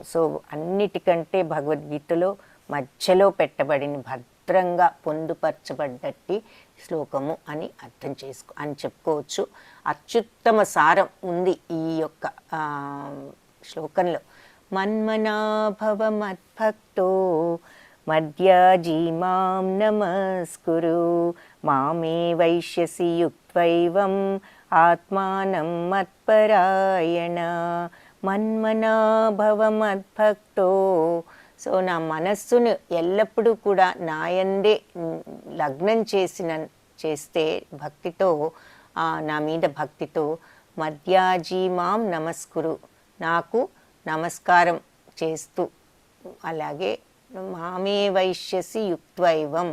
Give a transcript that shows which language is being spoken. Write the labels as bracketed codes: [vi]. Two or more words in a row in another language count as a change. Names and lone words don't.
[te] సో అన్నిటికంటే భగవద్గీతలో మధ్యలో పెట్టబడిన, భద్రంగా పొందుపరచబడ్డట్టి శ్లోకము అని చెప్పుకోవచ్చు. అత్యుత్తమ సారం ఉంది ఈ యొక్క శ్లోకంలో. [sa] మన్మనాభవ మద్భక్తో మధ్యాజీ మాం నమస్కురు మామే వైశ్యసి యుక్త్వైవం ఆత్మానం మత్పరాయణ. మన్మనాభవ మద్భక్తో. [te] సో నా మనస్సును ఎల్లప్పుడూ కూడా నాయందే లగ్నం చేస్తే భక్తితో, నా మీద భక్తితో, [sa] మధ్యాజీ మాం నమస్కురు, [te] నాకు నమస్కారం చేస్తూ, అలాగే [sa] మామే వైశ్యసి యుక్త్వైవం.